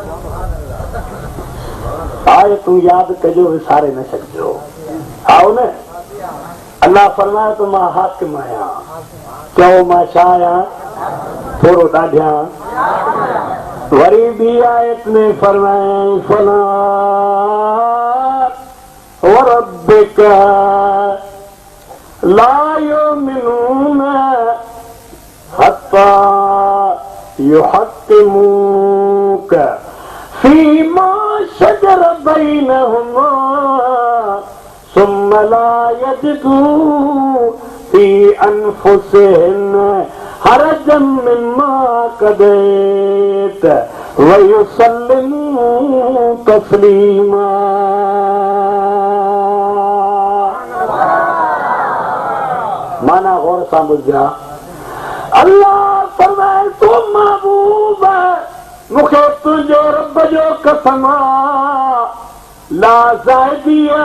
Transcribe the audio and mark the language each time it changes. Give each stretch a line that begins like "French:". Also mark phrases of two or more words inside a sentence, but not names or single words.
Sindhi: आए तू याद कजो विसारे न सघजो आओ न अल्लाह फरमाए तो मां हाकिम आहियां चओ मां छा आहियां थोरो ॾाढियां वरी ॿी आयत में फरमाए
Arabic: فلا وربك لا يؤمنون حتى يحكموك فيما شجر بينهم ثم لا يجدوا في أنفسهم حرجا مما قضيت ويسلموا تسليما.
Sindhi: माना गौर सां ॿुधा। अल्लाह फरमाए तो महबूब मूंखे तुंहिंजो रब जो कसम ला ज़ाइदिया